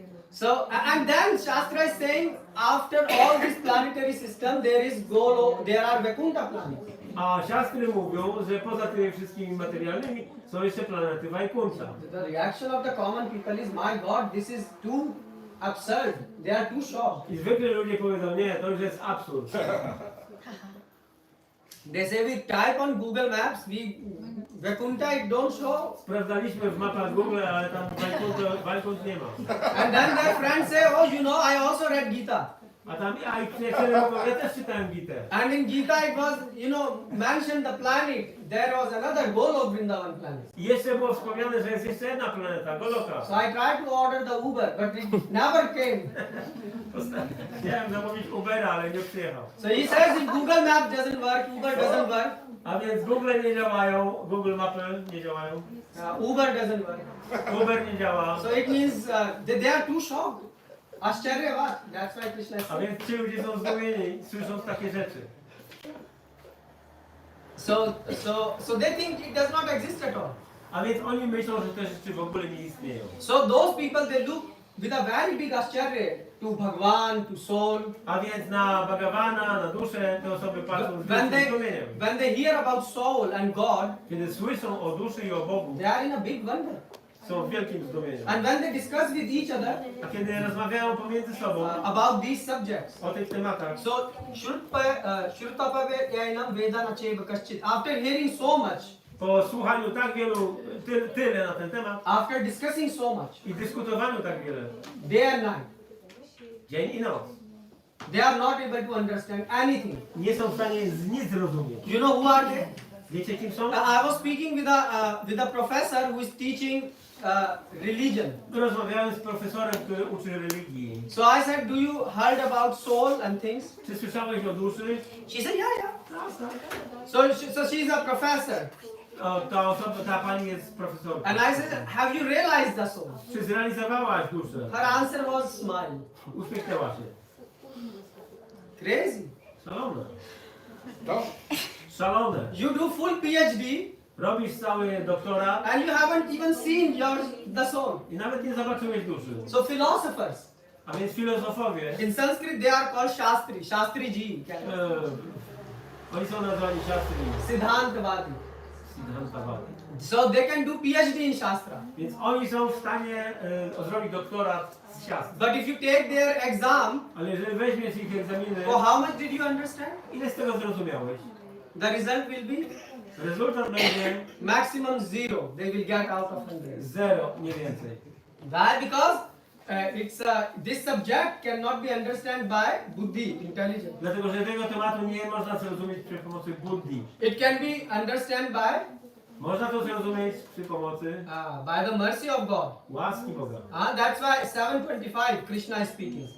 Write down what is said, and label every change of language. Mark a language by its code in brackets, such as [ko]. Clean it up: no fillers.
[en] So, and then Shastra is saying, after all this planetary system, there are Vaikuntha planets. [pl] A siastry mówią, że poza tymi wszystkimi materialnymi są jeszcze planety Vaikuntha. [en] The reaction of the common people is, my God, this is too absurd. They are too shocked. [pl] I zwykle ludzie powiedzą, nie, to już jest absurd. [en] They say we type on Google Maps, Vaikuntha it don't show. [pl] Sprawdzaliśmy w mapach Google, ale tam Vaikunt nie ma. [en] And then their friends say, oh, I also read Gita. [pl] A tam ja i przyjaciele mówią, ja też czytałem Gitę. [en] And in Gita it was, mentioned the planet. There was another Golok Vrindavan planet. [pl] I jeszcze było wspomniane, że jest jeszcze jedna planeta, Goloka. [en] So I tried to order the Uber, but it never came. [pl] Chciałem zamówić Ubera, ale nie przyjechał. [en] So he says if Google Maps doesn't work, Uber doesn't work, [pl] A więc Google nie działają, Google Mapy nie działają, [en] Uber doesn't work. [pl] Uber nie działa. [en] So it means they are too shocked. Ascharyavat. That's why Krishna [pl] A [en] said. [pl] więc ci ludzie są zdumieni, słysząc takie rzeczy. [en] So they think it does not exist at all. [pl] A więc oni myślą, że te rzeczy w ogóle nie istnieją. [en] So those people they look with a very big ascharya to Bhagwan, to soul. [pl] A więc na Bhagavana, na duszę te osoby patrzą z [en] When [pl] wielkim zdumieniem. [en] they hear about soul and God, [pl] Kiedy słyszą o duszy i o Bogu, [en] they are in a big wonder. [pl] są w wielkim zdumieniu. [en] And when they discuss with each other [pl] A kiedy rozmawiają pomiędzy sobą [en] about these subjects, [pl] o tych tematach, [sa] so Shrutapavyayanam Vedana Cheva Kaschit. [en] After hearing so much, [pl] po słuchaniu tak wielu, tyle na ten temat [en] after discussing so much, [pl] i dyskutowaniu tak wiele, [en] day and night, [pl] dzień i noc, [en] they are not able to understand anything. [pl] nie są w stanie nic zrozumieć. [en] You know who are they? [pl] Wiecie kim są? [en] I was speaking with a professor who is teaching religion. [pl] Rozmawiałem z profesorem, który uczy religii. [en] So I said, do you heard about soul and things? [pl] Czy słyszałeś o duszy? [en] She said, yeah. So she's a professor. [pl] O, ta pani jest profesorką. [en] And I said, have you realized the soul? [pl] Czy zrealizowałaś duszę? [en] Her answer was smile. [pl] Uśmiechnęła się. [en] Crazy. [pl] Szalone. To? Szalone. [en] You do full PhD [pl] Robisz cały doktorat [en] and you haven't even seen the soul. [pl] i nawet nie zobaczyłeś duszy. [en] So philosophers, [pl] A więc filozofowie, [en] in Sanskrit they are called Shastri, Shastriji, [pl] oni są nazwani Shastri, [en] Siddhantavadi. [pl] Siddhantavadi. [en] So they can do PhD in Shastra. [pl] Więc oni są w stanie zrobić doktorat z siastry. [en] But if you take their exam, [pl] Ale jeżeli weźmiesz ich egzaminy, [en] how much did you understand? [pl] ile z tego zrozumiałeś? [en] The result will be [pl] Rezultat będzie [en] maximum 0. They will get out of 100. [pl] 0, nie więcej. [en] Why? Because this subject cannot be understood by buddhi, intelligence. [pl] Dlatego, że tego tematu nie można zrozumieć przy pomocy buddhi. [en] It can be understood by [pl] Można to zrozumieć przy pomocy [en] the mercy of God. [pl] łaski Boga. [en] That's why 7:25 Krishna is speaking.